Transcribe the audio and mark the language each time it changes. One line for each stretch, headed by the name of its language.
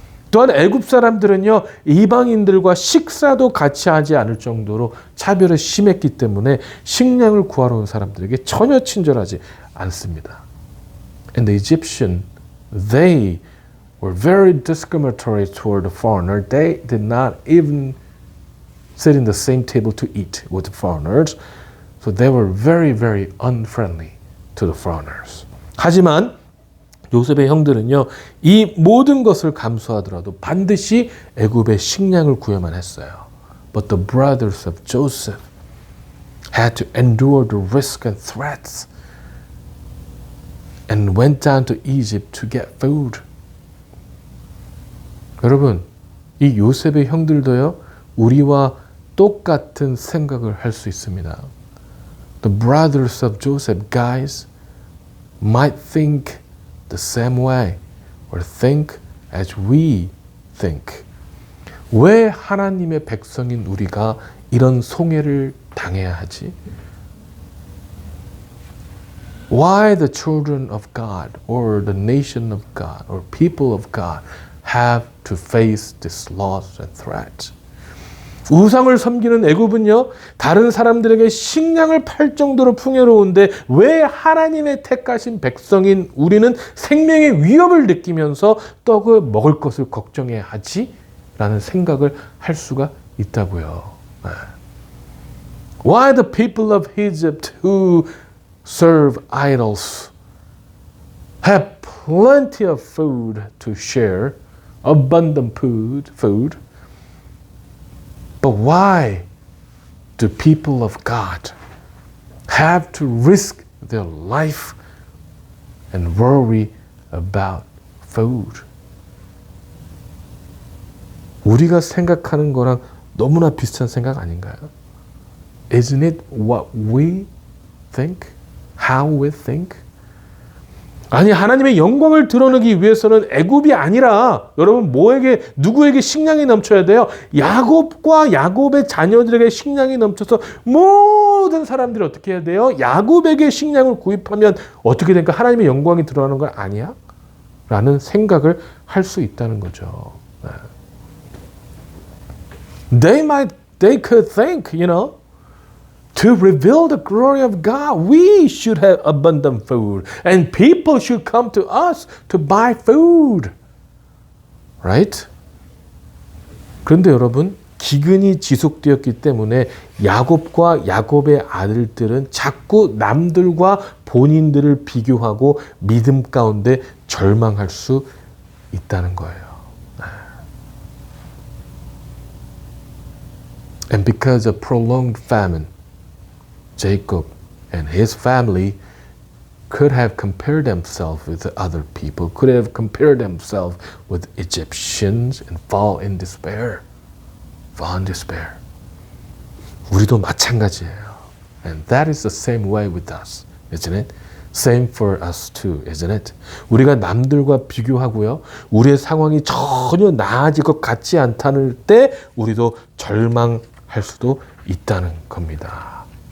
Korean: 또한 애굽 사람들은요, 이방인들과 식사도 같이 하지 않을 정도로 차별이 심했기 때문에 식량을 구하러 온 사람들에게 전혀 친절하지 않습니다.
English: And the Egyptian, they were very discriminatory toward the foreigner. They did not even sit in the same table to eat with the foreigners. So they were very, very unfriendly to the foreigners.
Korean: 하지만 요셉의 형들은요, 이 모든 것을 감수하더라도 반드시 애굽의 식량을 구해만 했어요.
English: But the brothers of Joseph had to endure the risk and threats and went down to Egypt to get food.
Korean: 여러분, 이 요셉의 형들도요, 우리와 똑같은 생각을 할 수 있습니다.
English: The brothers of Joseph, guys, might think the same way or think as we think.
Korean: 왜 하나님의 백성인 우리가 이런 송해를 당해야 하지?
English: Why the children of God or the nation of God or people of God have to face this loss and threat?
Korean: 우상을 섬기는 애굽은요, 다른 사람들에게 식량을 팔 정도로 풍요로운데 왜 하나님의 택하신 백성인 우리는 생명의 위협을 느끼면서 떡을 먹을 것을 걱정해야 하지? 라는 생각을 할 수가 있다고요.
English: Why the people of Egypt who serve idols have plenty of food to share, abundant food, but why do people of God have to risk their life and worry about food?
Korean: 우리가 생각하는 거랑 너무나 비슷한 생각 아닌가요?
English: Isn't it what we think? How we think?
Korean: 아니, 하나님의 영광을 드러내기 위해서는 애굽이 아니라 여러분 누구에게 식량이 넘쳐야 돼요? 야곱과 야곱의 자녀들에게 식량이 넘쳐서 모든 사람들이 어떻게 해야 돼요? 야곱에게 식량을 구입하면 어떻게 될까? 하나님의 영광이 드러나는 건 아니야? 라는 생각을 할 수 있다는 거죠.
English: They could think, to reveal the glory of God, we should have abundant food. And people should come to us to buy food. Right?
Korean: 그런데 여러분, 기근이 지속되었기 때문에 야곱과 야곱의 아들들은 자꾸 남들과 본인들을 비교하고 믿음 가운데 절망할 수 있다는 거예요.
English: And because of prolonged famine, Jacob and his family could have compared themselves with the other people, could have compared themselves with Egyptians and fall in despair.
Korean: 우리도 마찬가지예요.
English: And that is the same way with us, isn't it? Same for us too, isn't it?
Korean: 우리가 남들과 비교하고요, 우리의 상황이 전혀 나아질 것 같지 않다는 때 우리도 절망할 수도 있다는 겁니다.